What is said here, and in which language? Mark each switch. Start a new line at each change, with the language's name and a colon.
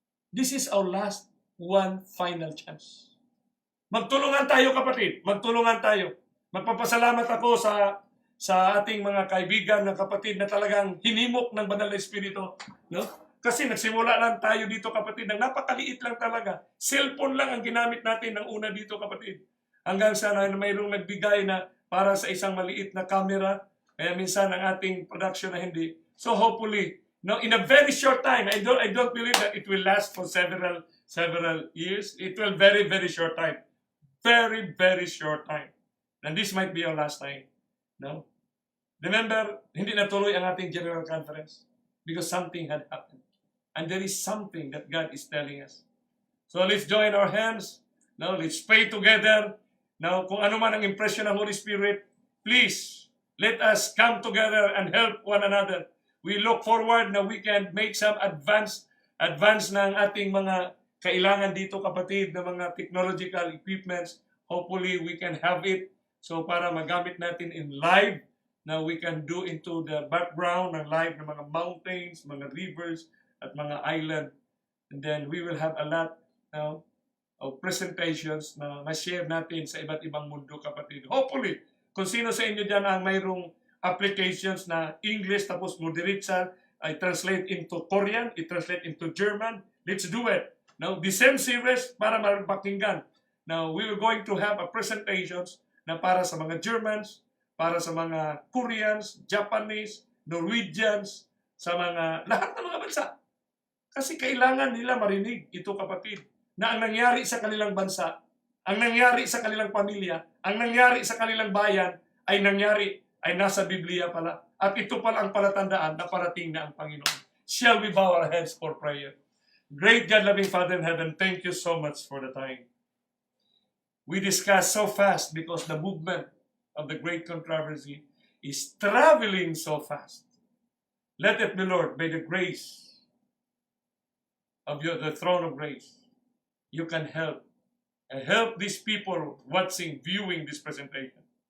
English: This is our last one final chance.
Filipino: Magtulungan tayo, kapatid. Magtulungan tayo. Magpapasalamat ako sa ating mga kaibigan na kapatid na talagang hinimok ng Banal na Espiritu. No? Kasi nagsimula lang tayo dito, kapatid, ng napakaliit lang talaga. Cellphone lang ang ginamit natin ng una dito, kapatid. Hanggang sa mayroong nagbigay na para sa isang maliit na camera. Kaya minsan ang ating production na hindi.
English: So hopefully, in a very short time, I don't believe that it will last for several years. It will very, very short time. Very, very short time. And this might be our last time. No? Remember,
Filipino: hindi natuloy ang ating General Conference
English: because something had happened. And there is something that God is telling us. So let's join our hands. Now, let's pray together. Now,
Filipino: kung ano man ang
English: impression ng Holy Spirit, please, let us come together and help one another. We look forward na we can make some advance
Filipino: ng ating mga kailangan dito, kapatid, na mga
English: technological equipments. Hopefully, we can have it. So,
Filipino: para magamit natin
English: in live, na we can do into the background ng live ng mga mountains, mga rivers, at mga island. And then we will have a lot of presentations
Filipino: na ma-share natin sa iba't ibang mundo, kapatid.
English: Hopefully,
Filipino: kung sino sa inyo dyan ang mayroong
English: applications na English tapos moderate I translate into Korean, i-translate into German, let's do it. Now, the same series
Filipino: para mapakinggan.
English: Now, we are going to have a presentations na
Filipino: para sa mga Germans, para sa mga Koreans, Japanese, Norwegians, sa mga lahat ng mga bansa. Kasi kailangan nila marinig ito, kapatid, na ang nangyari sa kanilang bansa, ang nangyari sa kanilang pamilya, ang nangyari sa kanilang bayan, ay nasa Biblia pala. At ito pala ang palatandaan na parating na ang Panginoon.
English: Shall we bow our heads for prayer? Great God, loving Father in heaven, thank you so much for the time. We discuss so fast because the movement of the great controversy is traveling so fast. Let it be, Lord, by the grace of the throne of grace, you can help these people watching, viewing this presentation.